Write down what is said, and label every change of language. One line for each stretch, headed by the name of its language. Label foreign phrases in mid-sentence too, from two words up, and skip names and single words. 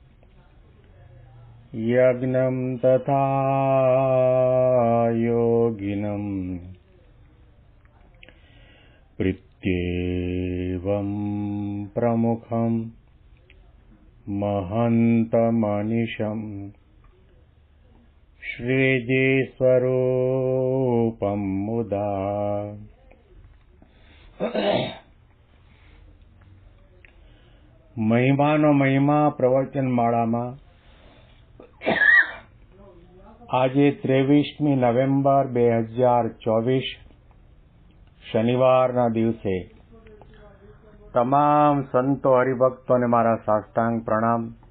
Sanskrit: यज्ञं तथा योगिनं प्रीत्येवं प्रमुखं महन्तमनिशम् श्रीजीस्वरूपं मुदा
Gujarati: મહિમાનો મહિમા પ્રવચન માળામાં આજે 23મી નવેમ્બર 2024 શનિવારના દિવસે તમામ સંતો હરિભક્તોને મારા સાષ્ટાંગ પ્રણામ.